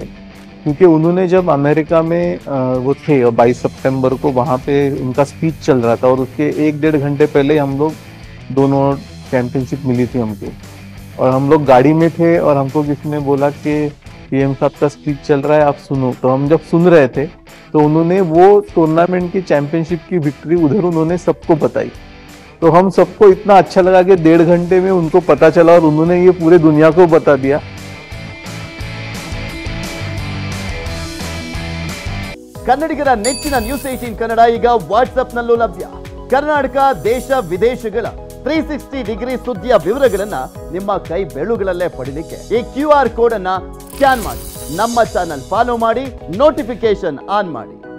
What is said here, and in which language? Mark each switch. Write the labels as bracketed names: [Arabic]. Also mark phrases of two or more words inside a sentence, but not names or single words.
[Hindi] क्योंकि उन्होंने जब अमेरिका में वो थे और 22 सितंबर को वहाँ पे उनका स्पीच चल रहा था और उसके 1-1.5 घंटे पहले हम लोग दोनों चैंपियनशिप मिली थी हमको, और हम लोग गाड़ी में थे और हमको किसी ने बोला कि पीएम साहब का स्पीच चल रहा है, आप सुनो। तो हम जब सुन रहे थे तो उन्होंने वो टूर्नामेंट की चैंपियनशिप की विक्ट्री उधर उन्होंने सबको बताई। तो हम सबको इतना अच्छा लगा कि 1.5 घंटे में उनको पता चला और उन्होंने ये पूरे दुनिया को बता दिया। [Kannada] ಕನ್ನಡಿಗರ ನೆಚ್ಚಿನ ನ್ಯೂಸ್ 18 ಕನ್ನಡ ಈಗ ವಾಟ್ಸ್ಆಪ್ನಲ್ಲೂ ಲಭ್ಯ. ಕರ್ನಾಟಕ ದೇಶ ವಿದೇಶಗಳ 360 ಡಿಗ್ರಿ ಸುದ್ದಿಯ ವಿವರಗಳನ್ನ ನಿಮ್ಮ ಕೈ ಬೆರಳುಗಳಲ್ಲೇ ಪಡಿಲಿಕ್ಕೆ ಈ [English] QR code [Kannada] ಅನ್ನ ಸ್ಕ್ಯಾನ್ ಮಾಡಿ, ನಮ್ಮ [English] channel follow [Kannada] ಮಾಡಿ, [English] notification on [Kannada] ಮಾಡಿ.